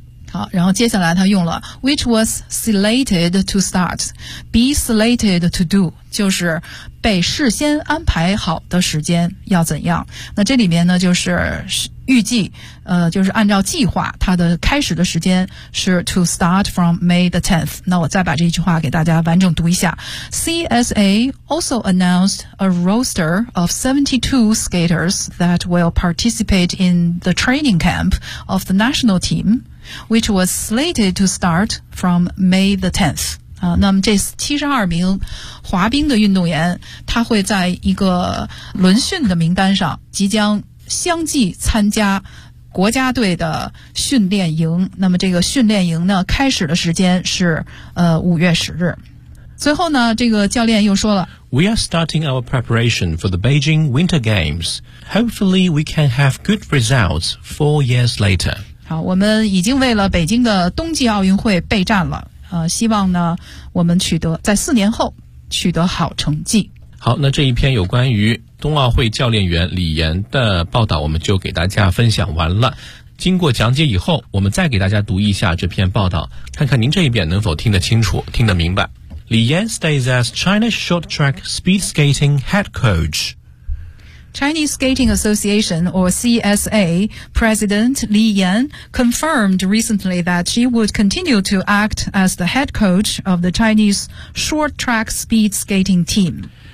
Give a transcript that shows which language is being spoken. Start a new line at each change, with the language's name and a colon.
Chinese: 好，然后接下来他用了
English: which was slated to start, be slated to do,
Chinese: 就是被事先安排好的时间要怎样。那这里面呢就是预计就是按照计划它的开始的时间是
English: to start from May the 10th。
Chinese: 那我再把这句话给大家完整读一下。
English: CSA also announced a roster of 72 skaters that will participate in the training camp of the national team, which was slated to start from May the 10th。
Chinese: 那么这72名滑冰的运动员他会在一个轮训的名单上即将相继参加国家队的训练营。那么这个训练营呢开始的时间是5月10日。最后呢这个教练又说了
English: We are starting our preparation for the Beijing Winter Games. Hopefully we can have good results 4 years later.
Chinese: 好，我们已经为了北京的冬季奥运会备战了。希望呢我们取得在4年后取得好成绩。好，那这一篇有关于冬奥会教练员李岩的报道我们就给大家分享完了。经过讲解以后我们再给大家读一下这篇报道，看看您这一遍能否听得清楚听得明白。
English: 李岩 stays as China Short Track Speed Skating Head Coach。 Chinese Skating Association, or CSA, President Li Yan confirmed recently that she would continue to act as the head coach of the Chinese short track speed skating team.